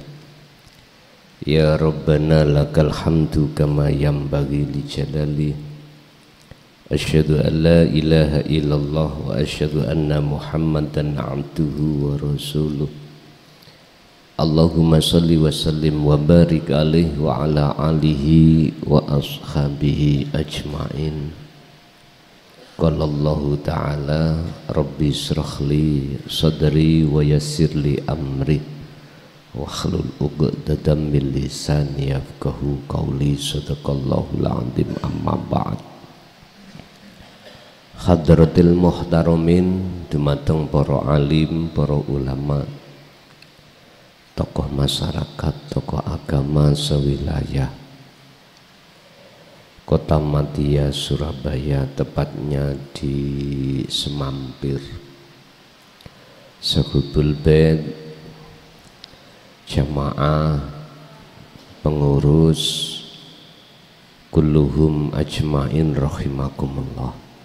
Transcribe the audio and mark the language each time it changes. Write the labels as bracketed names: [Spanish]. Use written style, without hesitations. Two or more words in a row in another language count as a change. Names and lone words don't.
[Arabic] يا ربنا لك الحمد كما ينبغي لجلال. أشهد أن لا إله إلا الله وأشهد أن محمدا عبده ورسوله. اللهم صل وسلم وبارك عليه وعلى آله وأصحابه أجمعين. قال الله تعالى رب اشرح لي صدري ويسر لي أمري واحلل عقدة من لساني يفقهوا قولي. صدق الله العظيم. أما بعد. حضرات المحترمين, [Javanese] dumateng para alim, para ulama, [Indonesian] tokoh masyarakat, tokoh agama sewilayah Kota Madia, Surabaya, tepatnya di Semampir, [Arabic] صاحب البيت, [Indonesian] jamaah, pengurus, [Arabic] كلهم أجمعين رحمكم الله.